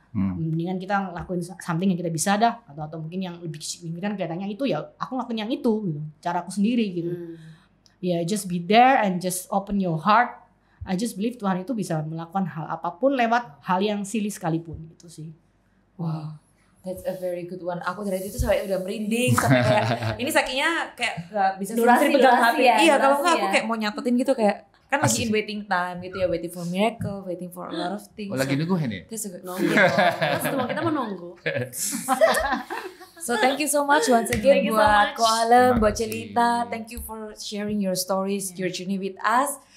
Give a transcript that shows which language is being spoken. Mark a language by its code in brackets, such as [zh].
[id] Mendingan kita lakuin something yang kita bisa dah, atau mungkin yang lebih signifikan kelihatannya itu, ya aku ngelakuin yang itu gitu, cara aku sendiri gitu. [en] just be there and just open your heart. I just believe [id] Tuhan itu bisa melakukan hal apapun lewat hal yang silly sekalipun gitu sih. [en] Wow, that's a very good one. [id] Aku dari itu sampai udah merinding sampai kayak ini sakitnya kayak gak bisa durasi ya. Iya, kalau enggak aku kayak mau nyatetin gitu kayak kan lagi [en] in waiting time [id] gitu ya, [en] waiting for miracle, waiting for a lot of things. [id] Oh, lagi nunggu ini. [en] That's a good. [id] Terus semua kita menunggu. [en] So thank you so much once again buat Ko Alem, buat Celita. Thank you for sharing your stories, your journey with us.